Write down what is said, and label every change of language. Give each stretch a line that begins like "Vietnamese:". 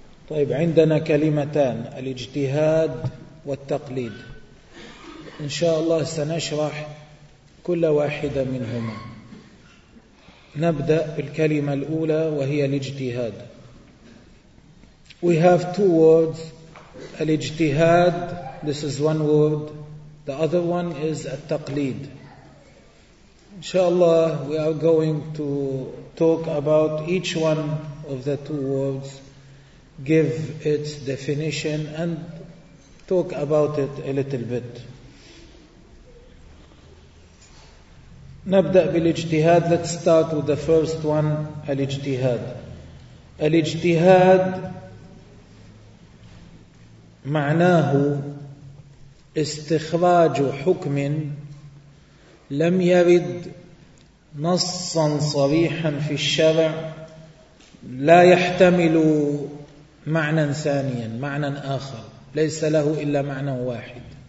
Arabic: طيب، عندنا كلمتان الاجتهاد والتقليد، إن شاء الله سنشرح كل واحدة منهما. نبدأ بالكلمة الأولى وهي الاجتهاد.
English: We have two words. الاجتهاد, this is one word. The other one is التقليد.
Arabic: إن شاء الله
English: we are going to talk about each one of the two words, give its definition and talk about it a little bit.
Arabic: نبدأ بالاجتهاد.
English: Let's start with the first one, الاجتهاد.
Arabic: الاجتهاد معناه استخراج حكم لم يرد نصا صريحا في الشرع لا يحتمل معنى ثانيا، معنى آخر ليس له إلا معنى واحد.